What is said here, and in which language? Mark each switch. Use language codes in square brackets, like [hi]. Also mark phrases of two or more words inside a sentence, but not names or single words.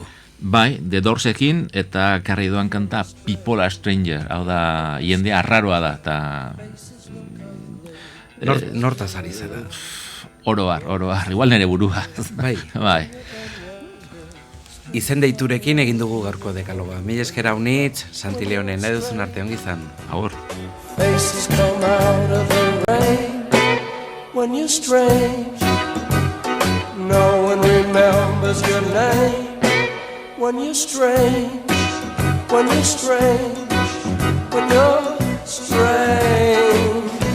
[eu] Bai, The Doorsekin, eta karri doan kanta People are Stranger, hau da, jende arraroa da, eta... Nortaz ari zara? Oroar, igual nere burua. Bai. Izen deiturekin egin dugu gaurko dekaloga. Mila eskera unitz, Santi Leonen, nahi duzun arte ongi izan. Agur. [en] Faces come out of the rain when you're strange. No one remembers your name when you're strange. When you're strange. When you're strange.